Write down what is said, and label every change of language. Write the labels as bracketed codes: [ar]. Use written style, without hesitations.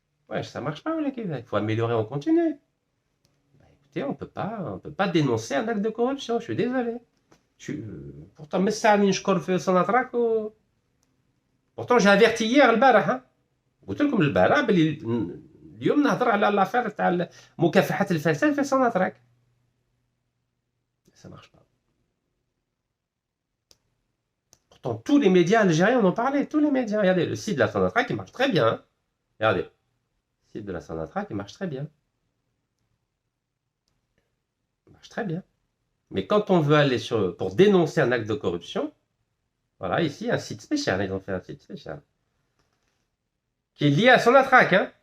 [fr] Ouais, ça marche pas, il faut améliorer en continu. Bah, écoutez, on peut pas dénoncer un acte de corruption, je suis désolé. Pourtant, pourtant j'ai averti hier [ar] البارح. قلت لكم البارح بلي اليوم نهضر على لافير تاع مكافحه الفساد في سوناتراك. [fr] Ça marche pas. Pourtant, tous les médias algériens en ont parlé, tous les médias. Regardez, le site de la Sonatrach, il marche très bien. Hein. Regardez, le site de la Sonatrach, il marche très bien. Il marche très bien. Mais quand on veut aller pour dénoncer un acte de corruption, voilà, ici, un site spécial. Ils ont fait un site spécial. Qui est lié à Sonatrach. Hein.